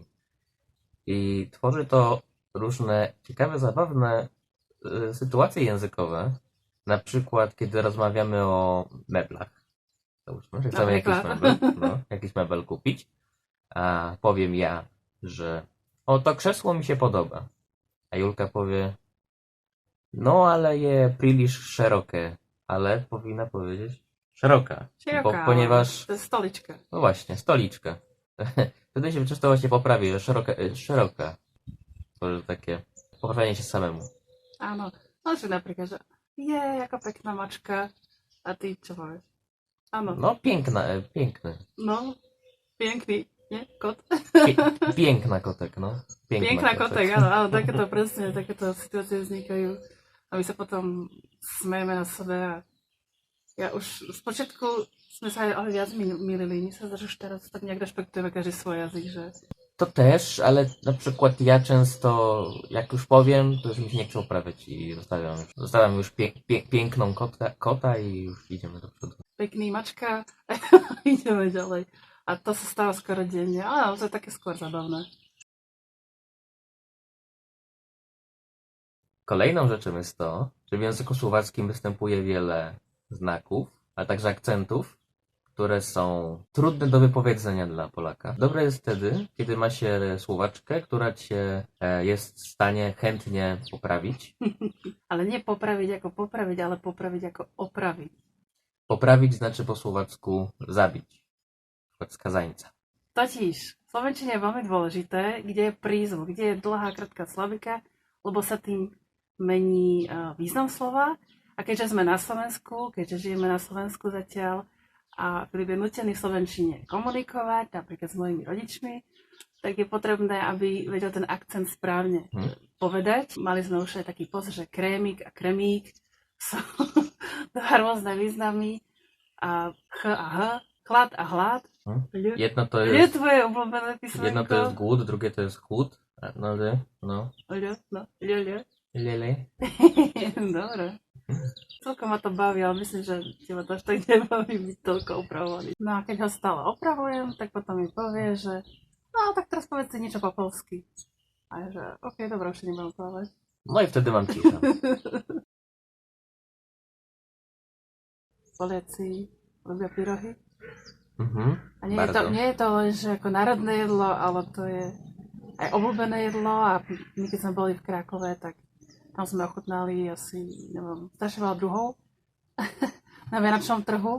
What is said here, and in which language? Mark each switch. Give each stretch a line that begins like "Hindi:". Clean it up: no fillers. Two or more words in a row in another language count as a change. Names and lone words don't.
Polish: I tworzy to różne ciekawe, zabawne sytuacje językowe. Na przykład, kiedy rozmawiamy o meblach. Załóżmy, że chcemy jakiś mebel kupić, a powiem ja, że o, to krzesło mi się podoba. A Julka powie, no ale
Slovak: je príliš
Polish: szerokie, ale powinna powiedzieć szeroka.
Slovak: Široká,
Polish: Ponieważ,
Slovak: to je stolička.
Polish: no właśnie, stoliczka. Wtedy się często właśnie poprawi, że szeroka. To takie poprawianie się samemu.
Slovak: Áno, ale že napríklad, že je, ako pekná mačka. A ty čo povieš? Áno,
Polish: No piękny.
Slovak: no, pekný, nie? Kot?
Polish: Piękna kotek, no. Piękná kotek,
Slovak: áno, takéto presne, takéto situácie vznikajú. A my sa potom smejeme na sebe a ja už spočiatku sme sa ale viac milili. My sa už teraz tak nejak rešpektujeme každý svoj jazyk,
Polish: że To też, ale na przykład ja często, jak już powiem, to już mi się nie chce oprawiać i zostawiam już piękną kota i już idziemy do przodu.
Slovak: pekný mačka a ideme ďalej. A to sa stáva skoro denne. Ale to je také skôr zabawne.
Polish: Kolejną rzeczą jest to, że w języku słowackim występuje wiele znaków, ale także akcentów, które są trudne do wypowiedzenia dla Polaka. Dobre jest wtedy, kiedy ma się Słowaczkę, która cię jest w stanie chętnie poprawić. Ale nie
Slovak: popraviť ako popraviť, ale popraviť ako opraviť.
Polish: Poprawić znaczy po słowacku zabić, na przykład skazańca.
Slovak: Totiž, v slovenčine je veľmi dôležité, kde je prízvuk, kde je dlhá, krátka slabika, lebo sa tým mení význam slova. A keďže sme na Slovensku, keďže žijeme na Slovensku zatiaľ a Filip je nutený v slovenčine komunikovať, napríklad s mojimi rodičmi, tak je potrebné, aby vedel ten akcent správne povedať. Mali sme už aj taký post, že krémik a kremík sú dva rôzne významy a ch a h, chlad a hlad. Jedno to Je je, tvoje obľúbené písmenko? jedno to je good,
Polish: drugie to jest chud. No, Ľo. lele.
Slovak: Dobre. Celkom ma to baví, ale myslím, že teba to až tak nebaví byť toľko opravovaný. No a keď ho stále opravujem, tak potom mi povie, že no tak teraz povedz si niečo po polsky. A ja že ok, dobre, už nebudem opravovať.
Polish: No i wtedy mam ciszę.
Slovak: Poliaci ľubia pyrohy. A
Polish: Bardzo.
Slovak: nie je to len, že ako národné jedlo, ale to je aj obľúbené jedlo a my keď sme boli v Krakove, tak tam sme ochutnali asi, neviem, strašne veľa druhov na vianočnom trhu.